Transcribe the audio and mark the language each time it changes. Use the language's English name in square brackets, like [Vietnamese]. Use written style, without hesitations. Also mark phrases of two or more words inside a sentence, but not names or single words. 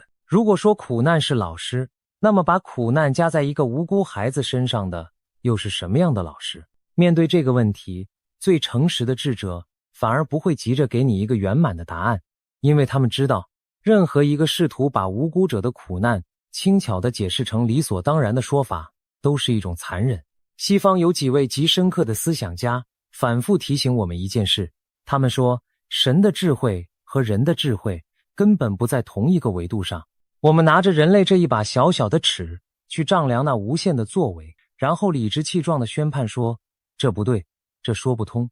[Chinese] 如果說苦難是老師，那麼把苦難加在一個無辜孩子身上的又是什麼樣的老師？面對這個問題，最誠實的智者反而不會急着給你一個圓滿的答案，因為他們知道，任何一個試圖把無辜者的苦難輕巧地解釋成理所當然的說法，都是一種殘忍。西方有幾位極深刻的思想家反復提醒我們一件事，他們說，神的智慧和人的智慧根本不在同一個维度上。我們拿着人類這一把小小的尺去丈量那無限的作為，然後理直氣壯地宣判說，這不對，這說不通。